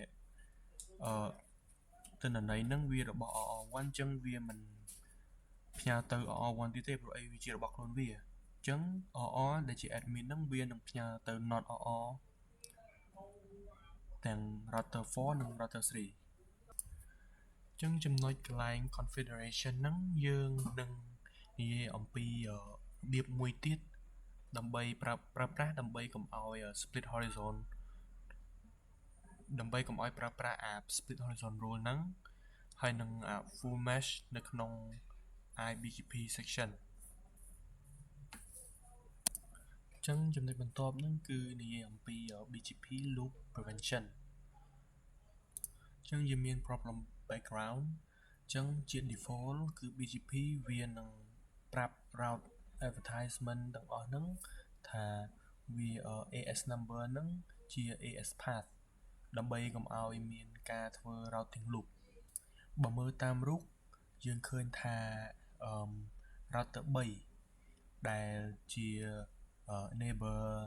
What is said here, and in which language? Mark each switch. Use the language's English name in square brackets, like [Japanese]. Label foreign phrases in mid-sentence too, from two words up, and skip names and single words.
[Khmer] ទិន្នន័យហ្នឹងវារបស់ OR1 អញ្ចឹងវាមិនផ្ញើទៅ OR1 ទៀតទេព្រោះអីវាជារបស់ខ្លួនវាអញ្ចឹង OR ដែលជា admin ហ្នឹងវានឹងផ្ញើទៅ not OR ទាំង router 4និង router 3អញ្ចឹងចំណុចកន្លែង configuration ហ្នឹងយើងនឹងនិយាយអំពីរបៀបមួយទៀតដើម្បីប្រើប្រាស់ដើម្បីកុំឲ្យ [English] split horizon [Khmer] ដើម្បីកុំឲ្យប្រើប្រាស់ [English] split horizon rule [Khmer] ហ្នឹងហើយនឹង [English] full mesh [Khmer] នៅក្នុង [English] IBGP section [Khmer] អញ្ចឹង ចំណុចបន្ទាប់ហ្នឹងគឺនិយាយអំពី [English] BGP loop prevention [Khmer] អញ្ចឹងយើងមាន problem background អញ្ចឹងជា default គឺ BGP វានឹងប្រាប់ [English] route advertisement [Khmer] ទាំងអស់ហ្នឹងថាវា [English] AS number [Khmer] ហ្នឹងជា [English] AS path [Khmer] ដើម្បីកុំឲ្យមានការធ្វើ [English] routing loop [Khmer] បើមើលតាមរូបយើងឃើញថាrouter 3ដែលជា neighbor